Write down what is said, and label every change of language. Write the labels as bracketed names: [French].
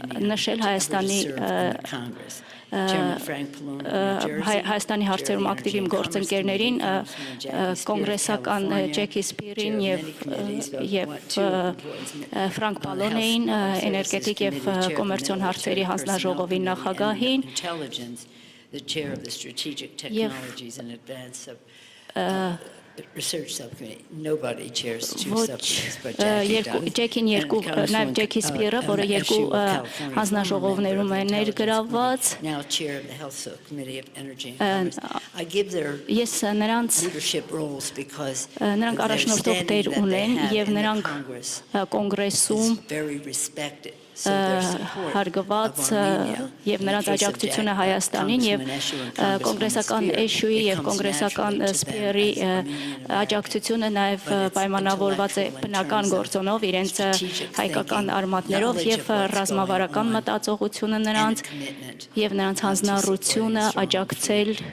[Armenian] նշել Հայաստանի հարցերում ակտիվ իմ գործընկերներին, կոնգրեսական Ջեքի Սպիրին եւ Ֆրանկ Պալոնեին, էներգետիկ եւ կոմերցիոն հարցերի հանձնաժողովի նախագահին, [English] the chair of the Strategic Technologies and Advance of Research Subcommittee. Nobody chairs two subcommittees but Jackie does. [Armenian] Նաև Ջեքի Սպիրը, որը երկու հանձնաժողովներում է ներգրավված։ [English] Now chair of the Health Subcommittee of Energy and Commerce. I give their leadership roles because [Armenian] նրանք առաջնորդող դեր ունեն եւ նրանք կոնգրեսում [English] very respected. [Armenian] Հարգված եւ նրանց աջակցությունը Հայաստանին եւ կոնգրեսական էշուի եւ կոնգրեսական սպիրի աջակցությունը նաեւ պայմանավորված է բնական գործոնով իրենց հայկական արմատներով եւ ռազմավարական մտածողությունը նրանց եւ նրանց հանձնառությունը աջակցել